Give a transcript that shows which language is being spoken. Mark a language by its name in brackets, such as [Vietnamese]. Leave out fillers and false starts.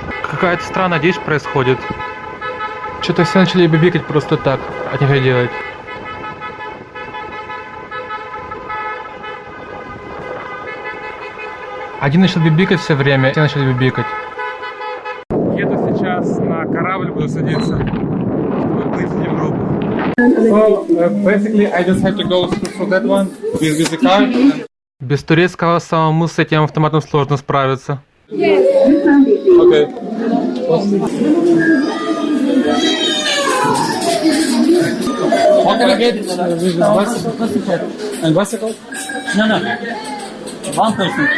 [Russian] Какая-то странная вещь происходит. Что-то все начали бибикать просто так, от нечего делать. Один начал бибикать все время, все начали бибикать. Еду сейчас на корабль, буду садиться, чтобы плыть в Европу. [English] So, basically, I just have to go through that one with the car. [Russian] Без турецкого самому с этим автоматом сложно справиться. [English] Yes. Okay. What can I get? Bicycle. And bicycle? No. One person.